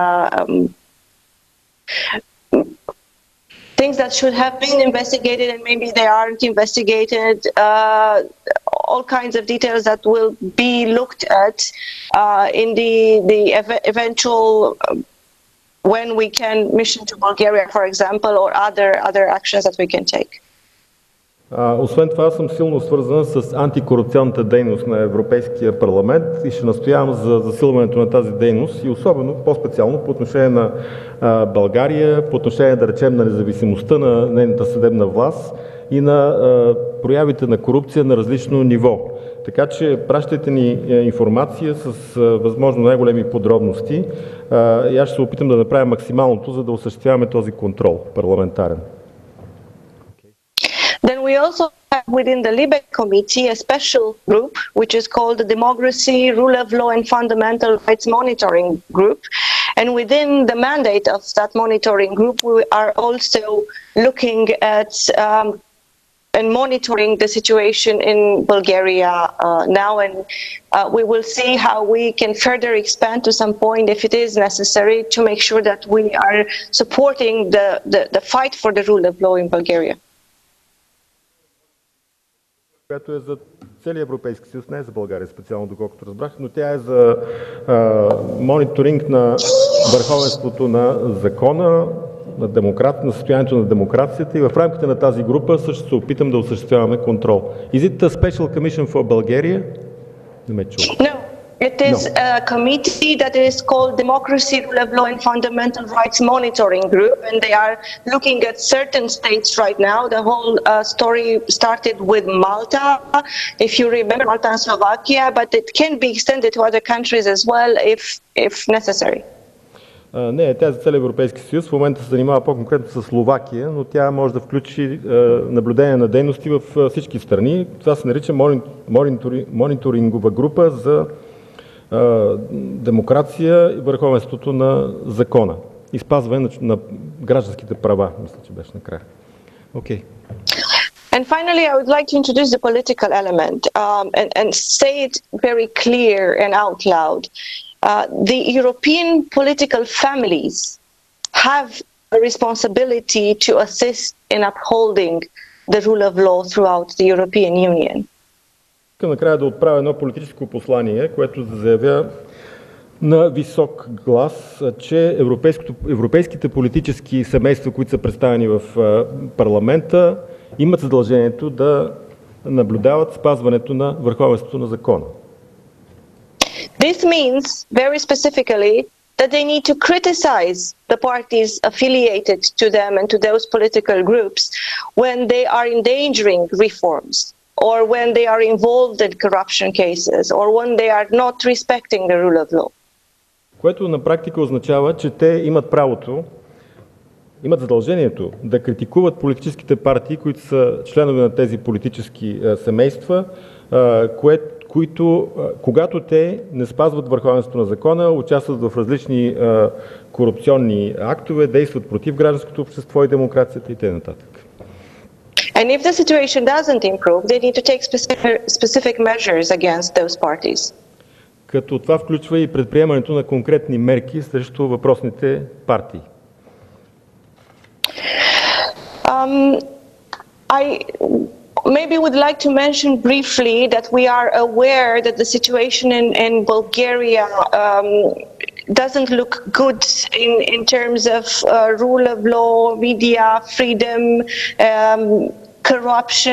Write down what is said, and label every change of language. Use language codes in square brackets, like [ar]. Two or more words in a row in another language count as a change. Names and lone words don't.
[en] things that should have been investigated and maybe they aren't investigated, all kinds of details that will be looked at in the eventual when we can mission to Bulgaria, for example, or other actions that we can take. [bg] Освен това съм силно свързан с антикорупционната дейност на Европейския парламент и ще настоявам за засилването на тази дейност и особено, по-специално по отношение на България, по отношение, да речем, на независимостта на нейната съдебна власт и на проявите на корупция на различно ниво. Така че пращайте ни информация с възможно най-големи подробности и аз ще се опитам да направя максималното, за да осъществяваме този контрол парламентарен. [en] Then we also have within the LIBE committee a special group which is called the Democracy, Rule of Law and Fundamental Rights Monitoring Group. And within the mandate of that monitoring group, we are also looking at and monitoring the situation in Bulgaria now. And we will see how we can further expand to some point if it is necessary to make sure that we are supporting the fight for the rule of law in Bulgaria. [bg] Която е за целия Европейски съюз, не е за България специално, доколкото разбрах, но тя е за мониторинг на върховенството на закона, на състоянието на демокрацията и в рамките на тази група също се опитам да осъществяваме контрол. [en] Is it a special commission for Bulgaria? [bg] Не ме чува. [en] No. It is a committee that is called Democracy, Rule of Law and Fundamental Rights Monitoring Group, and they are looking at certain states right now. The whole story started with Malta, if you remember, Malta and Slovakia, but it can be extended to other countries as well if necessary. [bg] Не, тя за целия Европейски съюз в момента се занимава по-конкретно с Словакия, но тя може да включи наблюдение на дейности в всички страни. Това се нарича мониторингова група за демокрация и върховенството на закона и спазване на гражданските права, мисля, че беше накрая. [en] Okay. And finally, I would like to introduce the political element and say it very clear and out loud. The European political families have a responsibility to assist in upholding the rule of law throughout the European Union. [bg] Искам накрая да отправя едно политическо послание, което заявя на висок глас, че европейските политически семейства, които са представени в парламента, имат задължението да наблюдават спазването на върховенството на закона. [en] This means very specifically that they need to criticize the parties affiliated to them and to those political groups when they are endangering reforms, or when they are involved in corruption cases, or when they are not respecting the rule of law. [bg] Което на практика означава, че те имат правото, имат задължението да критикуват политическите партии, които са членове на тези политически семейства, които, когато те не спазват върховенството на закона, участват в различни корупционни актове, действат против гражданското общество и демокрацията и т.н. [en] And if the situation doesn't improve, they need to take specific measures against those parties. [bg] Като това включва и предприемането на конкретни мерки срещу въпросните партии. [en] I maybe would like to mention briefly that we are aware that the situation in Bulgaria doesn't look good in terms of rule of law, media freedom, corruption.